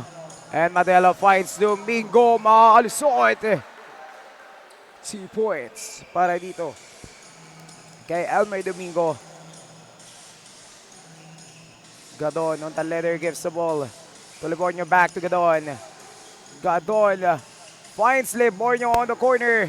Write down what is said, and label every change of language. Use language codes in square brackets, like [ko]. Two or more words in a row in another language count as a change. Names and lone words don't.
[en] And Modelo finds Domingo. Maalusot. [tl] 2 points para dito kay Elmer Domingo. [en] Gadon on the letter gives the ball to Livorno, back to Gadon. Gadon finds Livorno on the corner.